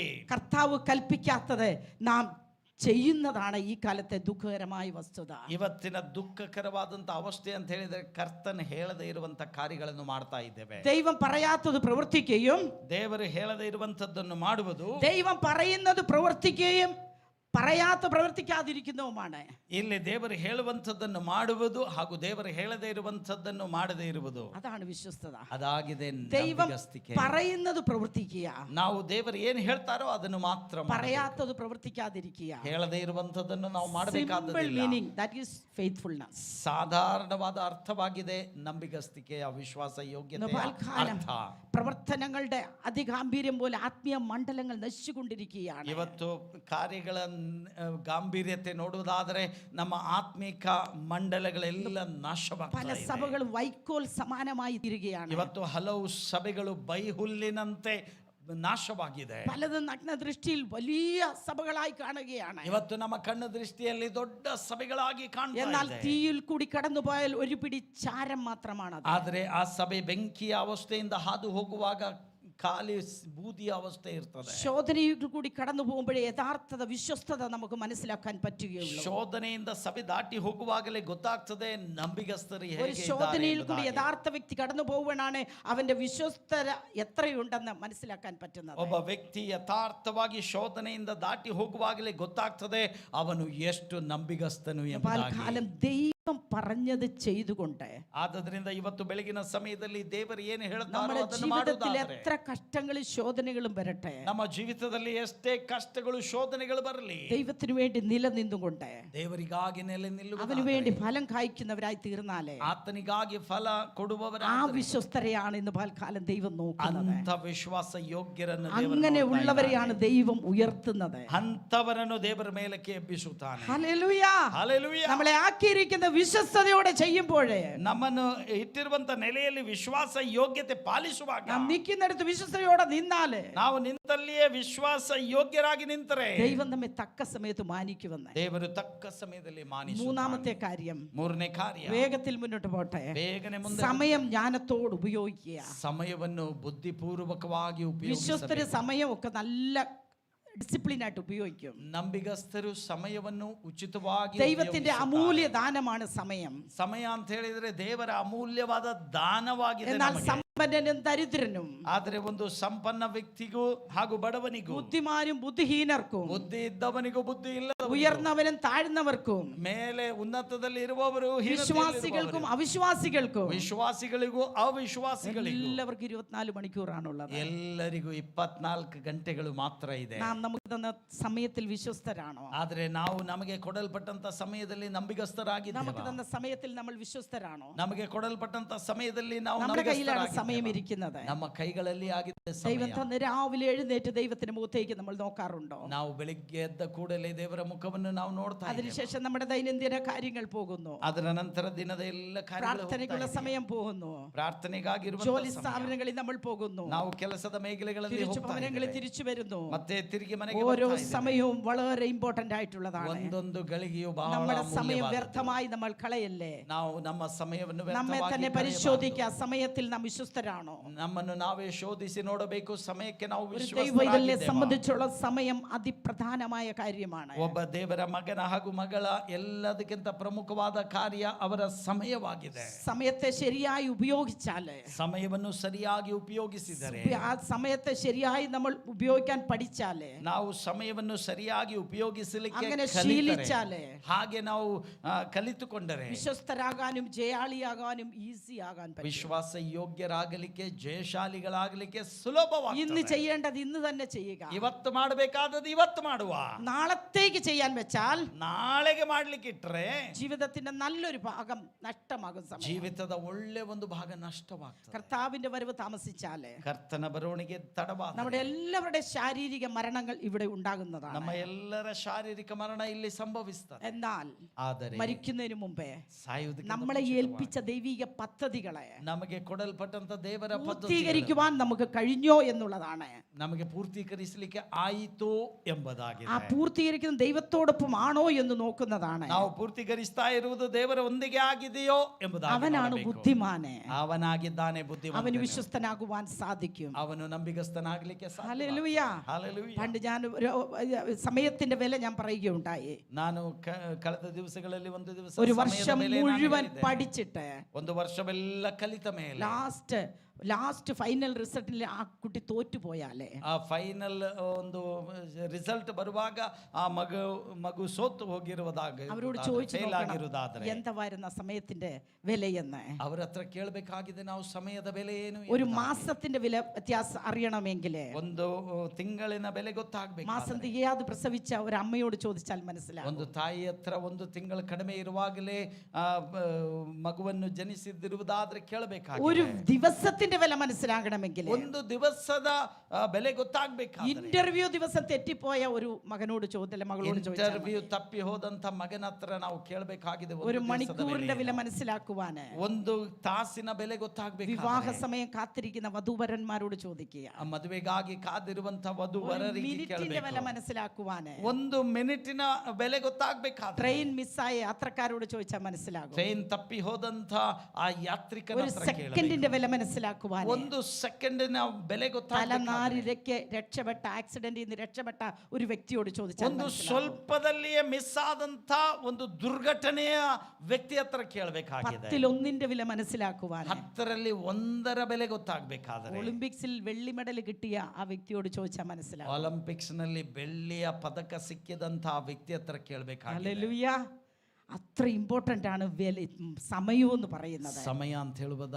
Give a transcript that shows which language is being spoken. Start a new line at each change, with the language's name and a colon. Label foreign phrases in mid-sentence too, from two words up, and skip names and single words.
Malayalam: കർത്താവ് കൽപ്പിക്കാത്തത് നാം ചെയ്യുന്നതാണ് ഈ കാലത്തെ ദുഃഖകരമായ വസ്തുത.
Kannada: ಇವತ್ತಿನ ದುಃಖಕರವಾದಂತ ಅವಸ್ಥೆ ಅಂತ ಹೇಳಿದ್ರೆ ಕರ್ತನ ಹೇಳದೆ ಇರುವಂತ ಕಾರ್ಯಗಳನ್ನು ಮಾಡ್ತಾ ಇದ್ದೇವೆ.
Malayalam: ദൈവം പറയാത്തത് പ്രവർത്തിക്കുകയും
Kannada: ದೇವರು ಹೇಳದೆ ಇರುವಂತದ್ದನ್ನು ಮಾಡುವುದು,
Malayalam: ദൈവം പറയുന്നത് പ്രവർത്തിക്കുകയും പറയാത്ത പ്രവർത്തിക്കാതിരിക്കുന്നതുമാണ്.
Kannada: ಇಲ್ಲಿ ದೇವರು ಹೇಳುವಂತದ್ದನ್ನು ಮಾಡುವುದು ಹಾಗೂ ದೇವರು ಹೇಳದೆ ಇರುವಂತದ್ದನ್ನು ಮಾಡದೇ ಇರುವುದು,
Malayalam: അതാണ് വിശ്വസ്തത.
Kannada: ಅದಾಗಿದೆ
Malayalam: ദൈവം
Kannada: ನಂಬಿಗಸ್ತಿಕೆ.
Malayalam: പറയുന്നത് പ്രവർത്തിക്കുക,
Kannada: ನಾವು ದೇವರು ಏನು ಹೇಳ್ತಾರೋ ಅದನ್ನು ಮಾತ್ರ ಮಾಡಬೇಕು.
Malayalam: പറയാത്തത് പ്രവർത്തിക്കാതിരിക്കുക.
Kannada: ಹೇಳದೇ ಇರುವಂತದ್ದನ್ನು ನಾವು
Malayalam: സിമ്പിൾ
Kannada: ಮಾಡಬೇಕಾದದಿಲ್ಲ.
English: meaning that is faithfulness.
Kannada: സാധാരണವಾದ ಅರ್ಥವಾಗಿದೆ ನಂಬಿಗಸ್ತಿಕೆಯ വിശ്വാಸ ಯೋಗ್ಯತೆ ಅರ್ಥ.
Malayalam: പ്രവർത്തനങ്ങളുടെ അതിഗാംഭീര്യം പോലെ ആത്മീയ മണ്ഡലങ്ങൾ നശിച്ചുകൊണ്ടിരിക്കുകയാണ്.
Kannada: ಇವತ್ತು ಕಾರ್ಯಗಳ ಗಾಂಭೀರ್ಯತೆ ನೋಡುವುದಾದರೆ ನಮ್ಮ ಆತ್ಮಿಕ ಮಂಡಲಗಳೆಲ್ಲ
Malayalam: പല
Kannada: ನಾಶವಾಗ್ತಾ ಇದೆ.
Malayalam: സഭകൾ വൈക്കോൽ സമാനമായി തീരുകയാണ്.
Kannada: ಇವತ್ತು ಹಲವು ಸಭೆಗಳು ಬೈಹುಲ್ಲಿನಂತೆ ನಾಶವಾಗಿದೆ.
Malayalam: പലതും നഗ്ന ദൃഷ്ടിയിൽ വലിയ സഭകളായി കാണുകയാണ്.
Kannada: ಇವತ್ತು ನಮ್ಮ ಕಣ್ಣ ದೃಷ್ಟಿಯಲ್ಲಿ ದೊಡ್ಡ ಸಭೆಗಳಾಗಿ ಕಾಣ್ತಾ
Malayalam: എന്നാൽ
Kannada: ಇದೆ.
Malayalam: തീയിൽ കൂടി കടന്നുപോയാൽ ഒരു പിടി ചാരം മാത്രമാണ്.
Kannada: ಆದರೆ ಆ ಸಭೆ ಬೆಂಕಿಯ ಅವಸ್ಥೆಯಿಂದ ಹಾದು ಹೋಗುವಾಗ ಖಾಲಿ ಬೂದಿಯ ಅವಸ್ಥೆ ಇರ್ತದೆ.
Malayalam: ശോധനയിൽ കൂടി കടന്നു പോകുമ്പോഴേ യഥാർത്ഥത വിശ്വസ്തത നമുക്ക് മനസ്സിലാക്കാൻ പറ്റുകയുള്ളൂ.
Kannada: ಶೋಧನೆಯಿಂದ ಸಭೆ ದಾಟಿ ಹೋಗುವಾಗಲೇ ಗೊತ್ತಾಗ್ತದೆ ನಂಬಿಗಸ್ತರು
Malayalam: ഒരു
Kannada: ಹೇಗೆ
Malayalam: ശോധനയിൽ
Kannada: ಇದ್ದಾರೆ
Malayalam: കൂടി
Kannada: ಎಂಬುದಾಗಿ.
Malayalam: യഥാർത്ഥ വ്യക്തി കടന്നു പോകുവാനാണ് അവന്റെ വിശ്വസ്തത എത്രയുണ്ടെന്ന് മനസ്സിലാക്കാൻ പറ്റുന്നത്.
Kannada: ಒಬ್ಬ ವ್ಯಕ್ತಿ ಯಥಾರ್ಥವಾಗಿ ಶೋಧನೆಯಿಂದ ದಾಟಿ ಹೋಗುವಾಗಲೇ ಗೊತ್ತಾಗ್ತದೆ ಅವನು ಎಷ್ಟು ನಂಬಿಗಸ್ತನು ಎಂಬುದಾಗಿ.
Malayalam: കാലം ദൈവം പറഞ്ഞത് ചെയ്തുകൊണ്ട്
Kannada: ಆದ್ದರಿಂದ ಇವತ್ತು ಬೆಳಗಿನ ಸಮಯದಲ್ಲಿ ದೇವರು ಏನು ಹೇಳ್ತಾರೋ
Malayalam: നമ്മുടെ
Kannada: ಅದನ್ನು
Malayalam: ജീവിതത്തിൽ
Kannada: ಮಾಡುವುದಾದರೆ,
Malayalam: എത്ര കഷ്ടങ്ങളും ശോധനകളും വരട്ടെ,
Kannada: ನಮ್ಮ ಜೀವಿತದಲ್ಲಿ ಎಷ್ಟೇ ಕಷ್ಟಗಳು ಶೋಧನೆಗಳು ಬರಲಿ,
Malayalam: ദൈവത്തിന് വേണ്ടി നിലനിന്നുകൊണ്ട്
Kannada: ದೇವರಿಗಾಗಿ ನೆಲೆ
Malayalam: അവന്
Kannada: ನಿಲ್ಲುವುದಾದರೆ,
Malayalam: വേണ്ടി ഫലം കായ്ക്കുന്നവരായി തീർന്നാലേ
Kannada: ಆತನಿಗಾಗಿ ಫಲ
Malayalam: ആ
Kannada: ಕೊಡುವವರಾದರೆ,
Malayalam: വിശ്വസ്തരെയാണ് ഇന്ന് പൽക്കാലം ദൈവം നോക്കുന്നത്.
Kannada: ಅಂತ ವಿಶ್ವಾಸ ಯೋಗ್ಯರನ್ನು ದೇವರು
Malayalam: അങ്ങനെ
Kannada: ನೋಡ್ತಾ
Malayalam: ഉള്ളവരെയാണ്
Kannada: ಇದ್ದಾನೆ.
Malayalam: ദൈവം ഉയർത്തുന്നത്.
Kannada: ಅಂತವರನ್ನು ದೇವರ ಮೇಲಕ್ಕೆ ಎಬ್ಬಿಸುತ್ತಾನೆ.
Malayalam: ഹല്ലേലൂയ.
Kannada: ಹಲ್ಲೆಲೂಯಾ.
Malayalam: നമ്മളെ ആക്കിയിരിക്കുന്ന വിശ്വസ്തയോടെ ചെയ്യുമ്പോഴേ,
Kannada: ನಮ್ಮನ್ನು ಇಟ್ಟಿರುವಂತ ನೆಲೆಯಲ್ಲಿ ವಿಶ್ವಾಸ ಯೋಗ್ಯತೆ ಪಾಲಿಸುವಾಗ,
Malayalam: നാം നിൽക്കുന്നിടത്ത് വിശ്വസ്തയോടെ നിന്നാല്
Kannada: ನಾವು ನಿಂತಲ್ಲಿಯೇ ವಿಶ್ವಾಸ ಯೋಗ್ಯರಾಗಿ ನಿಂತರೆ
Malayalam: ദൈവം നമ്മെ തക്ക സമയത്ത് മാനിക്കുമെന്ന്.
Kannada: ದೇವರು ತಕ್ಕ ಸಮಯದಲ್ಲಿ ಮಾನಿಸುತ್ತಾನೆ.
Malayalam: മൂന്നാമത്തെ കാര്യം,
Kannada: ಮೂರನೇ ಕಾರ್ಯ,
Malayalam: വേഗത്തിൽ മുന്നോട്ട് പോട്ടെ.
Kannada: ಬೇಗನೆ ಮುಂದೆ
Malayalam: സമയം ജ്ഞാനത്തോട് ഉപയോഗിക്കുക.
Kannada: ಸಮಯವನ್ನು ಬುದ್ಧಿಪೂರ್ವಕವಾಗಿ
Malayalam: വിശ്വസ്തര്
Kannada: ಉಪಯೋಗಿಸಬೇಕು.
Malayalam: സമയം ഒക്കെ നല്ല ഡിസിപ്ലിൻ ആയിട്ട് ഉപയോഗിക്കും.
Kannada: ನಂಬಿಗಸ್ತರು ಸಮಯವನ್ನು ಉಚಿತವಾಗಿ
Malayalam: ദൈവത്തിന്റെ
Kannada: ಉಪಯೋಗಿಸುತ್ತಾರೆ.
Malayalam: അമൂല്യ ദാനമാണ് സമയം.
Kannada: ಸಮಯ ಅಂತ ಹೇಳಿದ್ರೆ ದೇವರ ಅಮೂಲ್ಯವಾದ ದಾನವಾಗಿದೆ
Malayalam: എന്നാൽ
Kannada: ನಮಗೆ.
Malayalam: സമ്പന്നനും ദരിദ്രനും,
Kannada: ಆದ್ರೆ ಒಂದು ಸಂಪನ್ನ ವ್ಯಕ್ತಿಗೂ ಹಾಗೂ ಬಡವನಿಗೂ,
Malayalam: ബുദ്ധിമാനും ബുദ്ധിഹീനർക്കും,
Kannada: ಬುದ್ಧಿ ಇದ್ದವನಿಗೂ ಬುದ್ಧಿ ಇಲ್ಲದವನಿಗೂ,
Malayalam: ഉയർന്നവനും താഴ്ന്നവർക്കും,
Kannada: ಮೇಲೆ ಉನ್ನತದಲ್ಲಿ ಇರುವವರು
Malayalam: വിശ്വാസികൾക്കും അവിശ്വാസികൾക്കും,
Kannada: ವಿಶ್ವಾಸಿಗಳಿಗೂ ಅವಿಶ್ವಾಸಿಗಳಿಗೂ,
Malayalam: എല്ലാവർക്കും 24 മണിക്കൂറാണുള്ളത്.
Kannada: ಎಲ್ಲರಿಗೂ 24 ಗಂಟೆಗಳು ಮಾತ್ರ ಇದೆ.
Malayalam: നാം നമുക്ക് തന്ന സമയത്തിൽ വിശ്വസ്തരാണോ?
Kannada: ಆದ್ರೆ ನಾವು ನಮಗೆ ಕೊಡಲ್ಪಟ್ಟಂತ ಸಮಯದಲ್ಲಿ
Malayalam: നമുക്ക്
Kannada: ನಂಬಿಗಸ್ತರಾಗಿದ್ದೇವೆ.
Malayalam: തന്ന സമയത്തിൽ നമ്മൾ വിശ്വസ്തരാണോ?
Kannada: ನಮಗೆ ಕೊಡಲ್ಪಟ್ಟಂತ ಸಮಯದಲ್ಲಿ ನಾವು
Malayalam: നമ്മുടെ കയ്യിലാണ്
Kannada: ನಂಬಿಗಸ್ತರಾಗಿದ್ದೇವೆ.
Malayalam: സമയം ഇരിക്കുന്നത്.
Kannada: ನಮ್ಮ ಕೈಗಳಲ್ಲಿ ಆಗಿದೆ
Malayalam: ദൈവം
Kannada: ಸಮಯ.
Malayalam: തന്ന് രാവിലെ എഴുന്നേറ്റ് ദൈവത്തിന്റെ മുഖത്തേക്ക് നമ്മൾ നോക്കാറുണ്ടോ?
Kannada: ನಾವು ಬೆಳಿಗ್ಗೆ ಎದ್ದ ಕೂಡಲೇ ದೇವರ ಮುಖವನ್ನು ನಾವು ನೋಡ್ತಾ ಇದ್ದೇವೆ.
Malayalam: അതിനുശേഷം നമ്മുടെ ദൈനംദിന കാര്യങ്ങൾ പോകുന്നു.
Kannada: ಅದರ ನಂತರ ದಿನದ ಎಲ್ಲ
Malayalam: പ്രാർത്ഥനയ്ക്കുള്ള സമയം പോകുന്നു.
Kannada: ಪ್ರಾರ್ಥನೆಗಾಗಿರುವ
Malayalam: ജോലി സ്ഥാപനങ്ങളിൽ നമ്മൾ പോകുന്നു.
Kannada: ನಾವು ಕೆಲಸದ ಮೇഖಲೆಗಳಲ್ಲಿ
Malayalam: തിരിച്ചു
Kannada: ಹೋಗ್ತಾ
Malayalam: ഭവനങ്ങളിൽ
Kannada: ಇದ್ದೇವೆ.
Malayalam: തിരിച്ചു വരുന്നു.
Kannada: ಮತ್ತೆ ತಿರುಗಿ ಮನೆಗೆ
Malayalam: ഓരോ
Kannada: ಬರ್ತಾ ಇದ್ದೇವೆ.
Malayalam: സമയവും വളരെ ഇമ്പോർട്ടന്റ് ആയിട്ടുള്ളതാണ്.
Kannada: ಒಂದೊಂದು ಗಳಿಗೆಯು ಬಹಳ
Malayalam: നമ്മുടെ സമയം
Kannada: ಅಮೂಲ್ಯವಾದದ್ದು.
Malayalam: വ്യർത്ഥമായി നമ്മൾ കളയല്ലേ?
Kannada: ನಾವು ನಮ್ಮ ಸಮಯವನ್ನು
Malayalam: നമ്മെ
Kannada: ವ್ಯರ್ಥವಾಗಿ
Malayalam: തന്നെ
Kannada: ಕಳೆಯಬಾರದು.
Malayalam: പരിശോധിക്കുക. സമയത്തിൽ നാം വിശ്വസ്തരാണോ?
Kannada: ನಮ್ಮನ್ನು ನಾವೇ ಶೋಧಿಸಿ ನೋಡಬೇಕು. ಸಮಯಕ್ಕೆ ನಾವು
Malayalam: ഒരു ദൈവവൈതലിനെ
Kannada: ವಿಶ್ವಾಸರಾಗಿದ್ದೇವಾ?
Malayalam: സംബന്ധിച്ചുള്ള സമയം അതിപ്രധാനമായ കാര്യമാണ്.
Kannada: ಒಬ್ಬ ದೇವರ ಮಗನ ಹಾಗೂ ಮಗಳ ಎಲ್ಲದಕ್ಕಿಂತ ಪ್ರಮುಖವಾದ ಕಾರ್ಯ ಅವರ ಸಮಯವಾಗಿದೆ.
Malayalam: സമയത്തെ ശരിയായി ഉപയോഗിച്ചാല്,
Kannada: ಸಮಯವನ್ನು ಸರಿಯಾಗಿ ಉಪಯೋಗಿಸಿದರೆ,
Malayalam: ആ സമയത്തെ ശരിയായി നമ്മൾ ഉപയോഗിക്കാൻ പഠിച്ചാല്,
Kannada: ನಾವು ಸಮಯವನ್ನು ಸರಿಯಾಗಿ ಉಪಯೋಗಿಸಲಿಕ್ಕೆ
Malayalam: അങ്ങനെ
Kannada: ಕಲಿತರೆ,
Malayalam: ശീലിച്ചാല്,
Kannada: ಹಾಗೆ ನಾವು ಕಲಿತುಕೊಂಡರೆ
Malayalam: വിശ്വസ്തരാകാനും ജയാളിയാകാനും ഈസി ആകാൻ പറ്റും.
Kannada: ವಿಶ್ವಾಸ ಯೋಗ್ಯರಾಗಲಿಕ್ಕೆ ಜಯಶಾಲಿಗಳಾಗಲಿಕ್ಕೆ
Malayalam: ഇന്ന്
Kannada: ಸುಲಭವಾಗಿದೆ.
Malayalam: ചെയ്യേണ്ടത് ഇന്ന് തന്നെ ചെയ്യുക.
Kannada: ಇವತ್ತು ಮಾಡಬೇಕಾದದ್ದು ಇವತ್ತು ಮಾಡುವ.
Malayalam: നാളത്തേക്ക് ചെയ്യാൻ വെച്ചാൽ
Kannada: ನಾಳೆಗೆ ಮಾಡ್ಲಿಕ್ಕೆ ಇಟ್ರೆ
Malayalam: ജീവിതത്തിന്റെ നല്ലൊരു ഭാഗം നഷ്ടമാകും. സമയം.
Kannada: ಜೀವಿತದ ಒಳ್ಳೆ ಒಂದು ಭಾಗ ನಷ್ಟವಾಗ್ತದೆ.
Malayalam: കർത്താവിന്റെ വരവ് താമസിച്ചാല്
Kannada: ಕರ್ತನ ಬರುವಣಿಗೆ ತಡವಾದ
Malayalam: നമ്മുടെ എല്ലാവരുടെ ശാരീരിക മരണങ്ങൾ ഇവിടെ ഉണ്ടാകുന്നതാണ്.
Kannada: ನಮ್ಮ ಎಲ್ಲರ ಶಾರೀರಿಕ ಮರಣ ಇಲ್ಲಿ ಸಂಭವಿಸ್ತದೆ.
Malayalam: എന്നാൽ
Kannada: ಆದರೆ
Malayalam: മരിക്കുന്നതിന് മുമ്പേ
Kannada: ಸಾಯುವುದಕ್ಕಿಂತ
Malayalam: നമ്മളെ
Kannada: ಮುಂಚಿತವಾಗಿ
Malayalam: ഏൽപ്പിച്ച ദൈവിക പദ്ധതികളെ
Kannada: ನಮಗೆ ಕೊಡಲ್ಪಟ್ಟಂತ ದೇವರ ಪದ್ಧತಿ
Malayalam: പൂർത്തീകരിക്കുവാൻ നമുക്ക് കഴിഞ്ഞോ എന്നുള്ളതാണ്.
Kannada: ನಮಗೆ ಪೂರ್ತೀಕರಿಸಲಿಕ್ಕೆ ಆಯಿತು ಎಂಬುದಾಗಿದೆ.
Malayalam: ആ പൂർത്തീകരിക്കുന്ന ദൈവത്തോടൊപ്പം ആണോ എന്ന് നോക്കുന്നതാണ്.
Kannada: ನಾವು ಪೂರ್ತೀಕರಿಸ್ತಾ ಇರುವುದು ದೇವರ ಒಂದಿಗೆ ಆಗಿದೆಯೋ ಎಂಬುದಾಗಿ
Malayalam: അവനാണ്
Kannada: ನೋಡಬೇಕು.
Malayalam: ബുദ്ധിമാന്.
Kannada: ಅವನಾಗಿದ್ದಾನೆ ಬುದ್ಧಿವಂತ.
Malayalam: അവന് വിശ്വസ്തനാകുവാൻ സാധിക്കും.
Kannada: ಅವನು ನಂಬಿಗಸ್ತನಾಗಲಿಕ್ಕೆ ಸಾಧ್ಯ.
Malayalam: ഹല്ലേലൂയ.
Kannada: ಹಲ್ಲೆಲೂಯಾ.
Malayalam: പണ്ട് ഞാൻ സമയത്തിന്റെ വില ഞാൻ പറയുകയുണ്ടായി.
Kannada: ನಾನು ಕಳೆದ ದಿವಸಗಳಲ್ಲಿ ಒಂದು ದಿವಸ
Malayalam: ഒരു
Kannada: ಸಮಯದ
Malayalam: വർഷം
Kannada: ಬೆಲೆ ನಾನು
Malayalam: മുഴുവൻ
Kannada: ಹೇಳಿದ್ದೆ.
Malayalam: പഠിച്ചിട്ട്
Kannada: ಒಂದು ವರ್ಷವೆಲ್ಲ ಕಲಿತ ಮೇಲೆ
English: last final result
Malayalam: ആ കുട്ടി തോറ്റുപോയാലേ,
Kannada: ಆ ಫೈನಲ್ ಒಂದು ರಿಸಲ್ಟ್ ಬರುವಾಗ ಆ ಮಗು ಸೋತು ಹೋಗಿರುವುದಾಗ
Malayalam: അവരോട് ചോദിച്ചു
Kannada: ಫೇಲ್
Malayalam: നോക്കണം
Kannada: ಆಗಿರುವುದಾದ್ರೆ
Malayalam: എന്തായിരുന്നു സമയത്തിന്റെ വിലയെന്ന്.
Kannada: ಅವರ ಹತ್ರ ಕೇಳಬೇಕಾಗಿದೆ, ನಾವು ಸಮಯದ ಬೆಲೆ ಏನು
Malayalam: ഒരു
Kannada: ಎಂಬುದಾಗಿ.
Malayalam: മാസത്തിന്റെ വില വ്യത്യാസം അറിയണമെങ്കിൽ
Kannada: ಒಂದು ತಿಂಗಳಿನ ಬೆಲೆ ಗೊತ್ತಾಗಬೇಕು.
Malayalam: മാസം തികയാതെ പ്രസവിച്ച ഒരു അമ്മയോട് ചോദിച്ചാൽ മനസ്സിലാവും.
Kannada: ಒಂದು ತಾಯಿ ಹತ್ರ ಒಂದು ತಿಂಗಳು ಕಡಿಮೆ ಇರುವಾಗಲೇ ಮಗುವನ್ನು ಜನಿಸಿದಿರುವುದಾದ್ರೆ ಕೇಳಬೇಕಾಗಿದೆ.
Malayalam: ഒരു ദിവസത്തിന്റെ വില മനസ്സിലാകണമെങ്കിൽ,
Kannada: ಒಂದು ದಿವಸದ ಬೆಲೆ ಗೊತ್ತಾಗಬೇಕಾದ್ರೆ,
Malayalam: ഇന്റർവ്യൂ ദിവസം തെറ്റിപ്പോയ ഒരു മകനോട് മകളോട് ചോദിച്ചാൽ,
Kannada: ಇಂಟರ್ವ್ಯೂ ತಪ್ಪಿ ಹೋದಂತ ಮಗನ ಹತ್ರ ನಾವು ಕೇಳಬೇಕಾಗಿದೆ.
Malayalam: ഒരു മണിക്കൂറിന്റെ വില മനസ്സിലാക്കുവാന്,
Kannada: ಒಂದು ತಾಸಿನ ಬೆಲೆ ಗೊತ್ತಾಗಬೇಕು.
Malayalam: വിവാഹ സമയം കാത്തിരിക്കുന്ന വധൂവരന്മാരോട് ചോദിക്കുക.
Kannada: ಮದುವೆಗಾಗಿ ಕಾದಿರುವಂತ ವಧು
Malayalam: ഒരു
Kannada: ವರರಿಗೆ
Malayalam: മിനിറ്റിന്റെ വില
Kannada: ಕೇಳಬೇಕು.
Malayalam: മനസ്സിലാക്കുവാന്,
Kannada: ಒಂದು ಮಿನಿಟಿನ ಬೆಲೆ ಗೊತ್ತಾಗಬೇಕಾದ್ರೆ,
Malayalam: ട്രെയിൻ മിസ്സായ യാത്രക്കാരോട് ചോദിച്ചാൽ മനസ്സിലാകും.
Kannada: ಟ್ರೈನ್ ತಪ್ಪಿ ಹೋದಂತ ಆ ಯಾತ್ರಿಕನ
Malayalam: ഒരു
Kannada: ಹತ್ರ ಕೇಳಬೇಕು.
Malayalam: സെക്കൻഡിന്റെ വില മനസ്സിലാക്കുവാൻ,
Kannada: ಒಂದು സെക്കಂಡಿನ ಬೆಲೆ ಗೊತ್ತಾಗಬೇಕು.
Malayalam: തലനാരിഴയ്ക്ക് രക്ഷപ്പെട്ട ആക്സിഡന്റിൽ നിന്ന് രക്ഷപ്പെട്ട ഒരു വ്യക്തിയോട് ചോദിച്ചാൽ
Kannada: ಒಂದು
Malayalam: മനസ്സിലാകും.
Kannada: ಸ್ವಲ್ಪದಲ್ಲಿಯೇ ಮಿಸ್ ಆದಂತ ಒಂದು ದುರ್ಘಟನೆಯ ವ್ಯಕ್ತಿ ಹತ್ರ ಕೇಳಬೇಕಾಗಿದೆ.
Malayalam: 10 വില മനസ്സിലാക്കുവാൻ,
Kannada: 10ರಲ್ಲಿ 1 ಬೆಲೆ ಗೊತ್ತಾಗಬೇಕಾದ್ರೆ,
Malayalam: ഒളിമ്പിക്സിൽ വെള്ളി മെഡൽ കിട്ടിയ ആ വ്യക്തിയോട് ചോദിച്ചാൽ മനസ്സിലാകും.
Kannada: ಒಲಿಂಪಿಕ್ಸ್ ನಲ್ಲಿ ಬೆಳ್ಳಿಯ ಪದಕ ಸಿಕ್ಕಿದಂತ ಆ ವ್ಯಕ್ತಿ ಹತ್ರ ಕೇಳಬೇಕಾಗಿದೆ.
Malayalam: ഹല്ലേലൂയ. അത്ര ഇമ്പോർട്ടന്റ് ആണ് സമയം എന്ന് പറയുന്നത്.
Kannada: ಸಮಯ ಅಂತ ಹೇಳುವುದು